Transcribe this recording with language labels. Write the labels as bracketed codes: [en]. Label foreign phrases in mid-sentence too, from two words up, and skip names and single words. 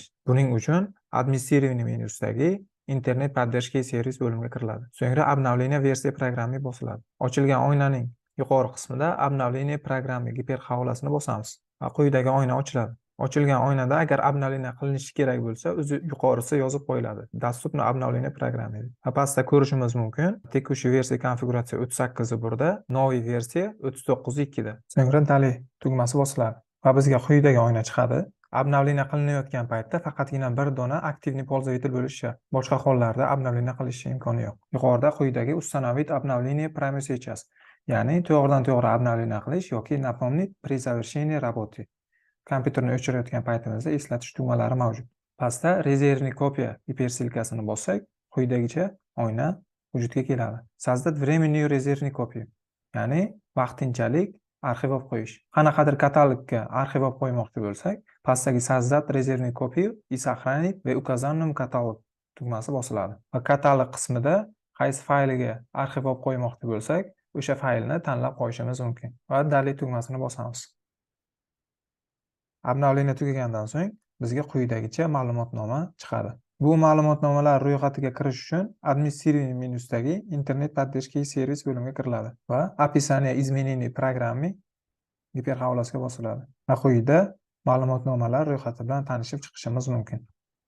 [uz] Buning uchun administrativniy menyusidagi [ru] интернет поддержки [uz] servis bo'limiga kiriladi. So'ngra обновление versiya programmi bosiladi. Ochilgan oynaning yuqori qismida обновление programmi giperhavolasini bosamiz va quyidagi oyna ochiladi. Ochilgan oynada agar обновление qilinishi kerak bo'lsa, o'zi yuqorisi yozib qo'yiladi. [ru] Доступно обновление программы. [uz] Va pastda ko'rishimiz mumkin. [ru] текущая версия [uz] konfiguratsiya 38.1 da, [ru] новый версия [uz] 39.2 da. So'ngra Daley tugmasi bosiladi va bizga quyidagi oyna chiqadi. Обновление qilinayotgan paytda faqatgina bir dona [ru] активный пользователь [uz] bo'lishi shart. Boshqa hollarda обновление qilish imkoni yo'q. Yuqorida quyidagi [ru] установить обновление прямо сейчас, [uz] ya'ni to'g'ridan-to'g'ri обновление qilish yoki [ru] напомнить при завершении работы. [uz] Kompyuterni o'chirayotgan paytimizda eslatish tugmalari mavjud. Pastda [ru] резервный копия [uz] gipersilkasini bossak, quyidagicha oyna vujudga keladi. [ru] Sozdать временную резервную копию, [uz] ya'ni vaqtinchalik arxiv olib qo'yish. Qanaqadir katalogga arxiv olib qo'ymoqchi bo'lsak, pastdagi [ru] создать резервную копию и сохранить в указанном каталог [uz] tugmasi bosiladi. Va katalog qismida qaysi fayliga arxiv olib qo'ymoqchi bo'lsak, o'sha faylni tanlab qo'yishimiz mumkin. Va Daley tugmasini bosamiz. Обновление tugagandan so'ng bizga quyidagicha ma'lumotnoma chiqadi. Bu ma'lumotnomalar ro'yxatiga kirish uchun administrativniy menyusidagi [ru] интернет поддержки [uz] servis bo'limiga kiriladi va [ru] описание изменений программы [uz] giperhavolasiga bosiladi. Va quyida ma'lumotnomalar ro'yxati bilan tanishib chiqishimiz mumkin.